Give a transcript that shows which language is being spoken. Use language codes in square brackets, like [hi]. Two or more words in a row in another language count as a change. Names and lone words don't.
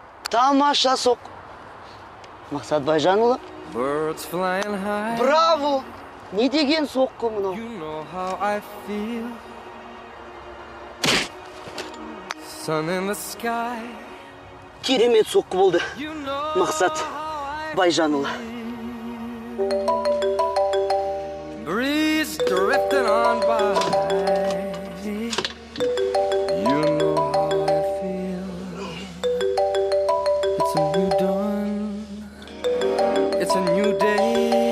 [kk] Тамаша соқ. Мақсат Байжанұлы. Браво! Не деген соққы мынау? Керемет соққы болды. Мақсат Байжанұлы. [en] Breeze drifting on by. You know how I feel. It's a new dawn. It's a new day.